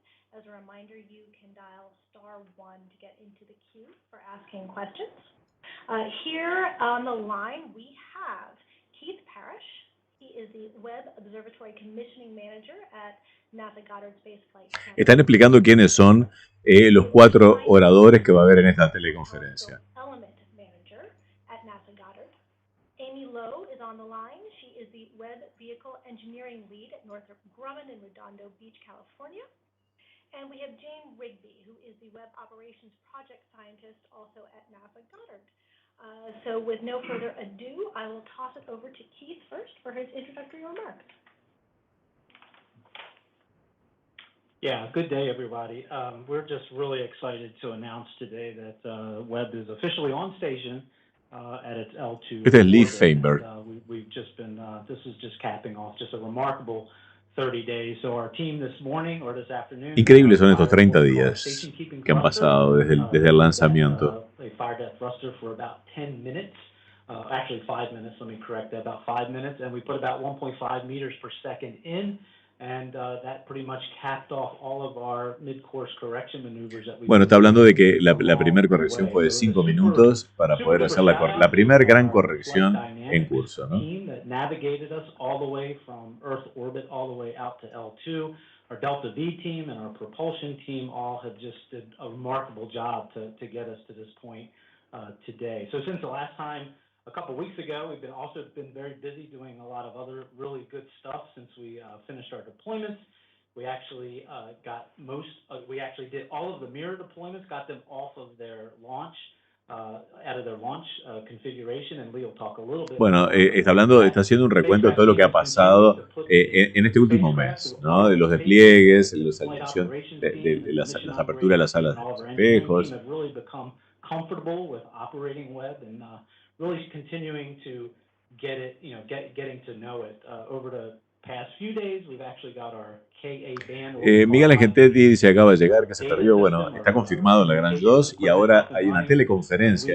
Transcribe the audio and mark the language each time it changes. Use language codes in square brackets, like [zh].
[en] As a reminder, you can dial *1 to get into the queue for asking questions. Here on the line, we have Keith Parrish. He is the Webb Observatory Commissioning Manager at NASA Goddard Space Flight Center. [es] Están explicando quiénes son los 4 oradores que va a haber en esta teleconferencia. [en] Element Manager at NASA Goddard. Amy Lowe is on the line. She is the Webb Vehicle Engineering Lead at Northrop Grumman in Redondo Beach, California. And we have Jane Rigby, who is the Web Operations Project Scientist also at NASA Goddard. So with no further ado, I will toss it over to Keith first for his introductory remarks. Yeah, good day, everybody. We're just really excited to announce today that Webb is officially on station at its L2. [es] Este es Lee Feinberg. [en] We've just been, this is just capping off just a remarkable 30 days. So our team this morning or this afternoon. [es] Increíbles son estos 30 días que han pasado desde el lanzamiento. [en] They fired that thruster for about 10 minutes. Actually 5 minutes, let me correct that, about 5 minutes. And we put about 1.5 meters per second in. And that pretty much capped off all of our mid-course correction maneuvers that we. [es] Bueno, está hablando de que la primera corrección fue de 5 minutos para poder hacer la primera gran corrección en curso, ¿no? [en] That navigated us all the way from Earth orbit all the way out to L2. Our Delta V team and our propulsion team all have just did a remarkable job to get us to this point today. So since the last time, a couple weeks ago, we've also been very busy doing a lot of other really good stuff since we finished our deployments. We actually we actually did all of the mirror deployments, got them off of their launch, out of their launch configuration, and Lee will talk a little bit. Bueno, está haciendo un recuento de todo lo que ha pasado en este último mes, ¿no? De los despliegues, de las aperturas de las salas de espejos. Comfortable with operating Webb and really continuing to get it, getting to know it. Over the past few days, we've actually got our KA band. [es] Miguel Argentetti dice acaba de llegar, que se perdió. Bueno, está confirmado en Lagrange 2 y ahora hay una teleconferencia.